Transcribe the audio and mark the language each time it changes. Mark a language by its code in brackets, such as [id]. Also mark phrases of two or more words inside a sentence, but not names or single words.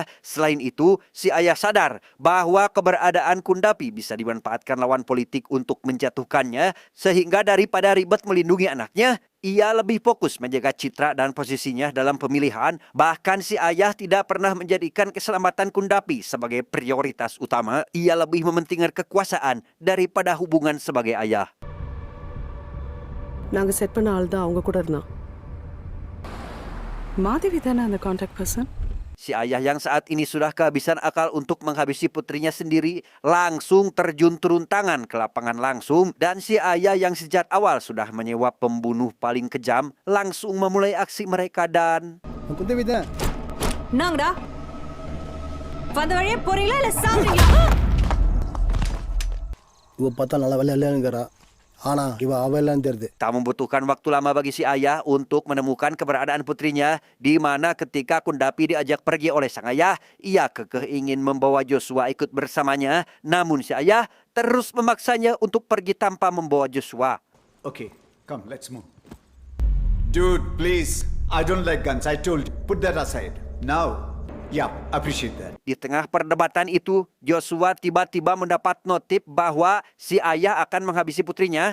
[id] Selain itu, si ayah sadar bahwa keberadaan Kundapi bisa dimanfaatkan lawan politik untuk menjatuhkannya, sehingga daripada ribet melindungi anaknya, ia lebih fokus menjaga citra dan posisinya dalam pemilihan. Bahkan si ayah tidak pernah menjadikan keselamatan Kundapi sebagai prioritas utama. Ia lebih mementingkan kekuasaan daripada hubungan sebagai ayah. [ta] நாங்கள் செட் பண்ண ஆள் தான் அவங்க கூட இருந்தான். மாதவி தானே அந்த [en] contact person? [id] Si ayah yang saat ini sudah kehabisan akal untuk menghabisi putrinya sendiri langsung terjun turun tangan ke lapangan langsung, dan si ayah yang sejak awal sudah menyewa pembunuh paling kejam langsung memulai aksi mereka dan [ta] நாங்கடா வந்த வழியே போறீங்களா இல்ல சாகுறீங்களா? இவ பார்த்தா நல்ல வேலை இல்லைங்கிறா ஆனா இவ அவெல்லாம் தெரியுது. [id] Tak membutuhkan waktu lama bagi si ayah untuk menemukan keberadaan putrinya, di mana ketika Kundapi diajak pergi oleh sang ayah, ia kekeh ingin membawa Joshua ikut bersamanya. Namun si ayah terus memaksanya untuk pergi tanpa membawa Joshua. [en] Okay, come, let's move. Dude, please. I don't like guns. I told you. Put that aside. Now, yeah, appreciate that. [id] Di tengah perdebatan itu, Joshua tiba-tiba mendapat notif bahwa si ayah akan menghabisi putrinya.